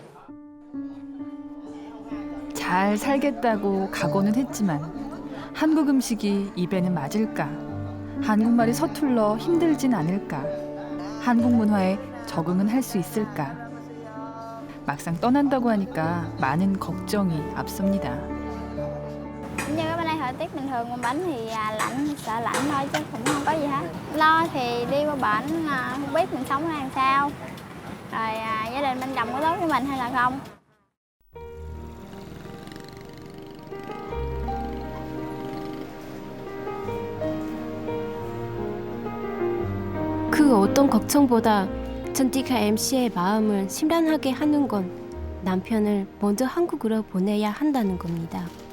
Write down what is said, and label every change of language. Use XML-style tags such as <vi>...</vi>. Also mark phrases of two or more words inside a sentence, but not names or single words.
<ko>잘 살겠다고 각오는 했지만 한국 음식이 입에는 맞을까? 한국말이 서툴러 힘들진 않을까? 한국 문화에 적응은 할 수 있을까? 막상 떠난다고 하니까 많은 걱정이 앞섭니다.</ko> <vi>Như ở bên đây thời tiết bình thường mà bánh thì lạnh, sợ lạnh thôi chứ cũng không có gì hết. Lo thì đi qua bển không biết mình sống ra làm sao. Rồi gia đình bên chồng có tốt với mình hay là không.</vi> <ko>그 어떤 걱정보다 전티카 MC의 마음을 심란하게 하는 건 남편을 먼저 한국으로 보내야 한다는 겁니다.</ko>